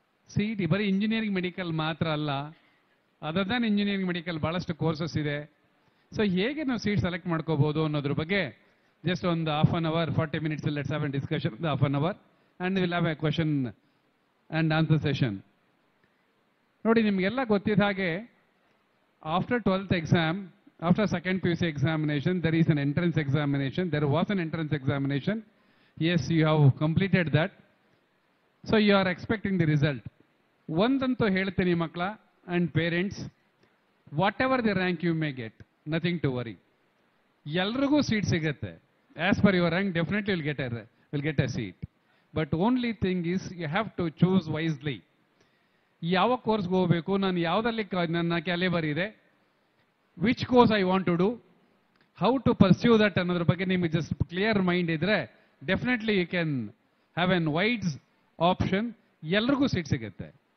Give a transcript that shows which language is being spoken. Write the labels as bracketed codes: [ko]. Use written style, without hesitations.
[kn] CET ಬರೀ engineering medical ಮಾತ್ರ ಅಲ್ಲ, [en] other than [kn] ಇಂಜಿನಿಯರಿಂಗ್ ಮೆಡಿಕಲ್ ಬಹಳಷ್ಟು ಕೋರ್ಸಸ್ ಇದೆ. ಸೊ ಹೇಗೆ ನಾವು ಸೀಟ್ ಸೆಲೆಕ್ಟ್ ಮಾಡ್ಕೋಬಹುದು ಅನ್ನೋದ್ರ ಬಗ್ಗೆ ಜಸ್ಟ್ ಒಂದು [en] half an hour, 40 minutes, let's have a discussion, half an hour, and will have a question and answer session. [kn] ನೋಡಿ, ನಿಮಗೆಲ್ಲ ಗೊತ್ತಿದ್ದ ಹಾಗೆ [en] After 12th exam, after second PUC examination, there is an entrance examination. There was an entrance examination. Yes, you have completed that. So you are expecting the result. [kn] ಒಂದಂತೂ ಹೇಳ್ತೀನಿ ಮಕ್ಕಳ [en] and parents, whatever the rank you may get, nothing to worry. [kn] ಎಲ್ರಿಗೂ seat ಸಿಗುತ್ತೆ. [en] As per your rank, definitely will get a seat. But only thing is you have to choose wisely. [kn] ಯಾವ ಕೋರ್ಸ್ಗೆ ಹೋಗಬೇಕು, ನಾನು ಯಾವುದಲ್ಲಿ ನನ್ನ ಕ್ಯಾಲಿಬರ್ ಇದೆ, [en] which course I want to do, how to pursue that [kn] ಅನ್ನೋದ್ರ ಬಗ್ಗೆ ನಿಮಗೆ ಜಸ್ಟ್ ಕ್ಲಿಯರ್ ಮೈಂಡ್ ಇದ್ರೆ [en] Definitely you can have an wides option. [kn] ಎಲ್ರಿಗೂ ಸೀಟ್ ಸಿಗುತ್ತೆ.